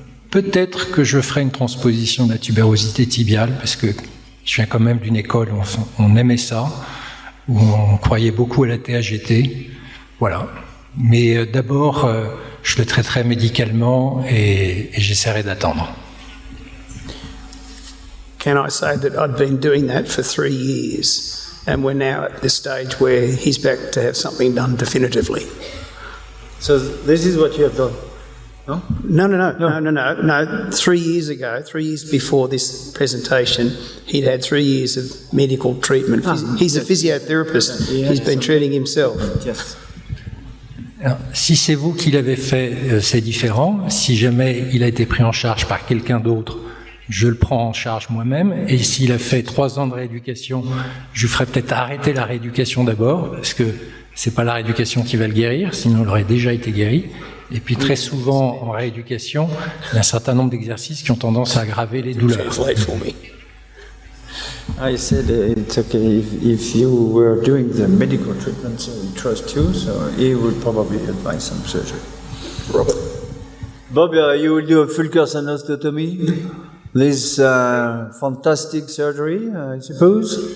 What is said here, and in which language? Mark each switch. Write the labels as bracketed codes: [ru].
[fr] peut-être que je ferai une transposition de la tubérosité tibiale parce que je viens quand même d'une école où on aimait ça, où on croyait beaucoup à la TAGT. Voilà. Mais d'abord, je le traiterai médicalement et j'essaierai d'attendre. [en] Can I say that I'd been doing that for 3 years, and we're now at this stage where he's back to have something done definitively. So this is what you have done? No. 3 years ago, 3 years before this presentation, he'd had 3 years of medical treatment. He's a physiotherapist. He's been treating himself. Yes. [fr] Alors, si c'est vous qui l'avez fait, c'est différent. Si jamais il a été pris en charge par quelqu'un d'autre, je le prends en charge moi-même. Et s'il a fait 3 ans de rééducation, je ferai peut-être arrêter la rééducation d'abord, parce que c'est pas la rééducation qui va le guérir, sinon il aurait déjà été guéri. Et puis très souvent, en rééducation, il y a un certain nombre d'exercices qui ont tendance à aggraver les douleurs. [en] I said it's okay if you were doing the medical treatment, so we trust you, so he would probably advise some surgery. Robert. Bob, you will do a full course osteotomy? This fantastic surgery, I suppose?